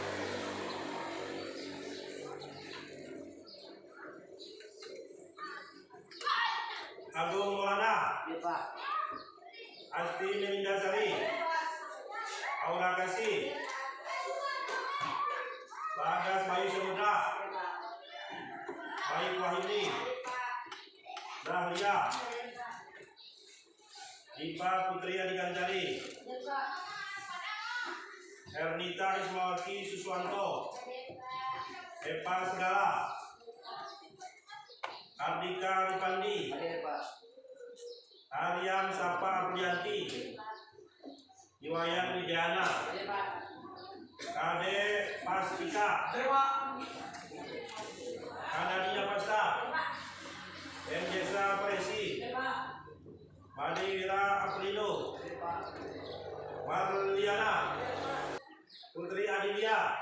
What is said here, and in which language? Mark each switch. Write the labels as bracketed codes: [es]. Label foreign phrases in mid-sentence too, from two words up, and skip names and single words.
[id] Agung Maulana, Asti Melindasari, Aura Kasih, Bagas Bayu Samudra, Baik Wahyudi, Dahlia, Dipa Putri Adikanjali, Ernita Ismawati Suswanto, Eva Segala, Ardika Ripandi, Ariam Sapa Aprianti, Iwayan Widiana, Kade Pastika, Kanadina Pasta, Enjesa Presi, Madi Wira Aprilo, Marliana, Putri Adilia,